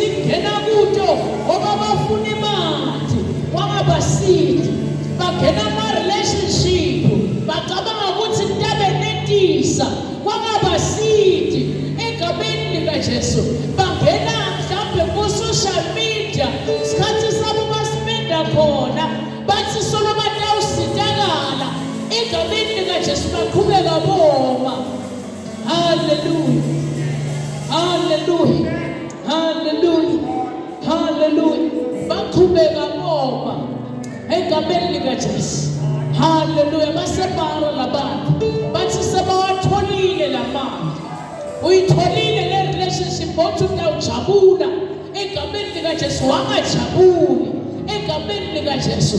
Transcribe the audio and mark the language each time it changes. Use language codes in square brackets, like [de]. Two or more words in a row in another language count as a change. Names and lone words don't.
[ss] kungena kuto ngoba bafuna imali kwangabasithi bangena ama-relationship bacabanga ukuthi kutabe netisa kwangabasithi egameni likaJesu bangena mhlawumbe ku- [en] social media [ss] isikhathi sabo baspenda khona bathi solo batawusitakala egameni likaJesu baqhubeka boma. Hallelujah. Hallelujah. Hallelujah. Hallelujah. Baqhubeka boma egameni likaJesu. Hallelujah. Basebara labantu bathi sebawatholile lamanzi uyitholile le relationship othi utawujabula egameni likaJesu wangajabuli egameni likaJesu.